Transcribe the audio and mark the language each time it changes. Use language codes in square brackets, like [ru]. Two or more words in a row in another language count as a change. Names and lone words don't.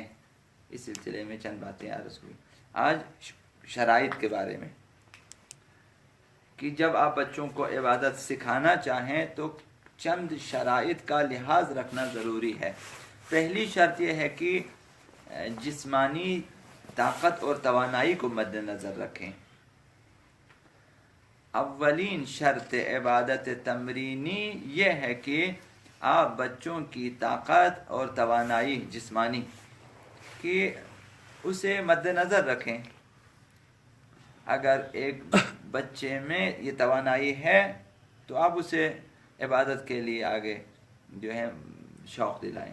[ur] اس سلسلے میں چند باتیں عرض ہوئی۔ آج شرائط کے بارے میں کہ جب آپ بچوں کو عبادت سکھانا چاہیں تو چند شرائط کا لحاظ رکھنا ضروری ہے۔ پہلی شرط یہ ہے کہ جسمانی طاقت اور توانائی کو مد نظر رکھیں۔ اولین شرط عبادت تمرینی یہ ہے کہ آپ بچوں کی طاقت اور توانائی جسمانی کہ اسے مد نظر رکھیں۔ اگر ایک بچے میں یہ توانائی ہے تو آپ اسے عبادت کے لیے آگے جو ہے شوق دلائیں۔